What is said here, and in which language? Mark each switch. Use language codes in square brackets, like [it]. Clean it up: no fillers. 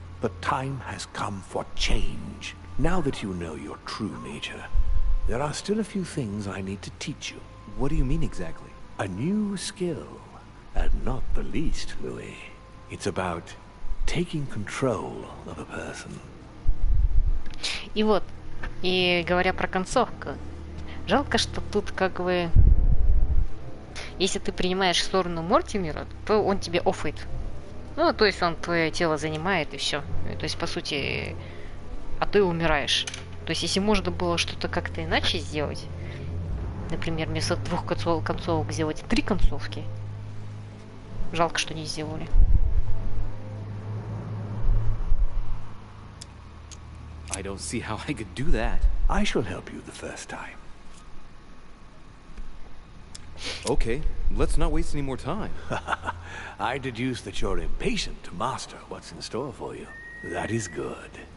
[en] The time has come for change. Now that you know your true nature, there are still a few things I need to teach you. What do you mean exactly? A new skill, and not the least, Louis. It's about taking control of a person. [ru] И вот, и говоря про концовку, жалко, что тут как бы, если ты принимаешь сторону Мортимера, то он тебе оффает. Ну, то есть он твое тело занимает и все. То есть, по сути, а ты умираешь. То есть, если можно было что-то как-то иначе сделать, например, вместо 2 концовок сделать 3 концовки, жалко, что не сделали. [en] I don't see how I could do that. I shall help you the first time. Okay, let's not waste any more time. I deduce that you're impatient to master what's in store for you. That is good.